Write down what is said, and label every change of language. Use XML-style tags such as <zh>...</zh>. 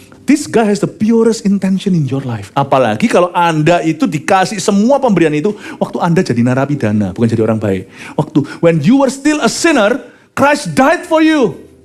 <en>This guy has the purest intention in your life.</en> <id>Apalagi kalau Anda itu dikasih semua pemberian itu waktu Anda jadi narapidana, bukan jadi orang baik.</id> <en>Waktu when you were still a sinner, Christ died for you.</en>